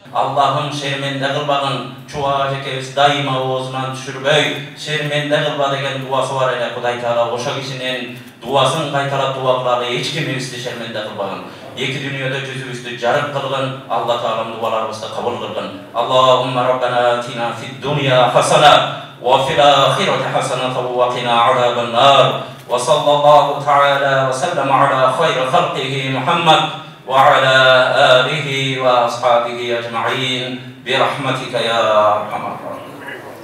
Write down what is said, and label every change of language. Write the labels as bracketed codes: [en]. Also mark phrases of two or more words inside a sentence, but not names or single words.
[ky] Аллахым шерменде кылбагын, Чубак ажекебиз дайыма оозунан түшүрбөй, шерменде кылба деген дуасы бар эле. Кудай Таала ошо кишинин дуасын кайталап дуа кылалы, эч кимибизди шерменде кылбагын. Эки дүйнөдө жүзүбүздү жарык кылгын, Алла Таалам дуаларыбызды кабыл кылгын. [ar] اللهم ربنا آتنا في الدنيا حسنة وفي الآخرة حسنة وقنا عذاب النار وصلى الله تعالى وسلم على خير خلقه محمد وعلى آله وأصحابه أجمعين برحمتك يا أرحم الراحمين.